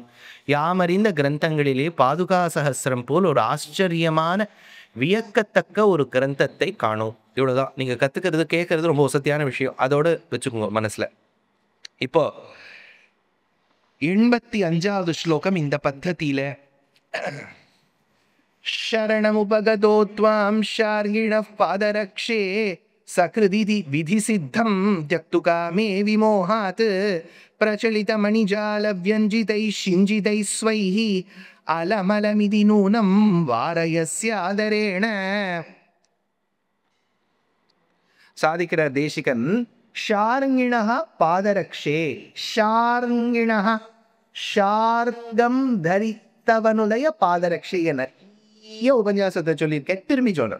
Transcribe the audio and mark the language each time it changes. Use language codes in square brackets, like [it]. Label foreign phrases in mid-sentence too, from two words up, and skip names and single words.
[ta] யாமறிந்த கிரந்தங்களிலே பாதுகா சஹஸ்ரம் போல் ஒரு ஆச்சரியமான வியக்கத்தக்க ஒரு கிரந்தத்தை காணோம். இவ்வளோதான். நீங்கள் கற்றுக்கிறது கேட்கறது ரொம்ப வசதியான விஷயம். அதோடு வச்சுக்கோங்க மனசில். இப்போ 85வது ஸ்லோகம் இந்த பத்ததியில் [sa] शरणमुपगतो त्वां शार्गिणः पादरक्षे सकृदिति विधिसिद्धं त्यक्तुकामे विमोहात् प्रचलितमणिजालव्यञ्जितैः शिञ्जितैः स्वैः अलमलमिति नूनं वारयस्यादरेण. [ta] சாதிக்கிறார் தேசிகன். [sa] शार्ङ्गिणः पादरक्षे. [ta] ஷார்ங்கிணः ஷார்கம் தரித்தவனுடைய பாதரக்ஷை என உபன்யாசத்தை சொல்லியிருக்கேன். திரும்பி சொல்றேன்.